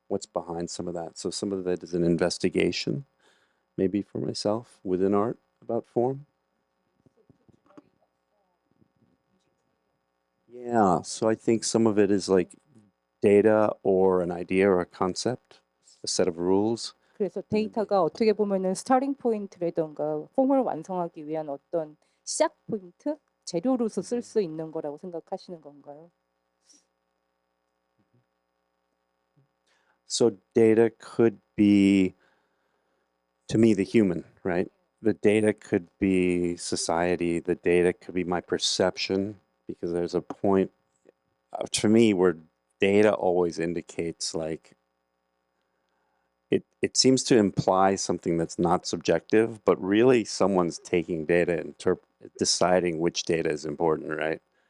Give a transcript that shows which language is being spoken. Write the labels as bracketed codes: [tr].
[en] What's behind some of that? So some of that is an investigation, maybe for myself within art about form. Yeah, so I think some of it is like data or an idea or a concept, a set of rules. [ko] 그래서 데이터가 어떻게 보면은 스타팅 포인트라던가 폼을 완성하기 위한 어떤 시작 포인트, 재료로서 쓸 수 있는 거라고 생각하시는 건가요? [en] So data could be, to me, the human, right? The data could be society. The data could be my perception, because there's a point, to me, where data always indicates like, it seems to imply something that's not subjective, but really someone's taking data and deciding which data is important, right?